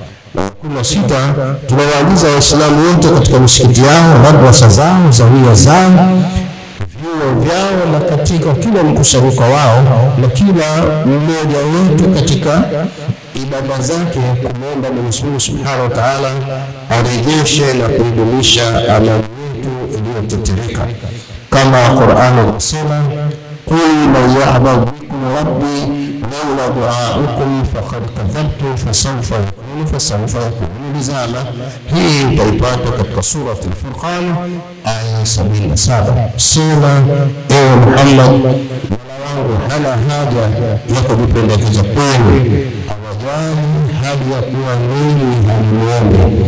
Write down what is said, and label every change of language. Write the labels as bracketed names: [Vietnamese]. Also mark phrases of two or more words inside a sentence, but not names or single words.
[Swahili] 16, tunawaagiza Waislamu wote katika misikiti yao, madrasa zao, zawia zao, vyuo vyao na katika kila mkusanyiko wao na kila mmoja wetu katika ibada zake kumwomba Mwenyezi Mungu [Arabic] سبحانه وتعالى [Swahili] arejeshe na kuidumisha amani yetu inatetereka, kama Qur'an inasema [Arabic] قل من يعبد ربي لولا دعاؤكم فقد كذبتم فسوف يكون لزاما. [Swahili] hii utaipata katika sura al-Furqan aya 77. Sema ewe Muhammad, Mola wangu hana haja ya kujipendekeza kwenu, hawajali hali ya kuwa nini haniombe.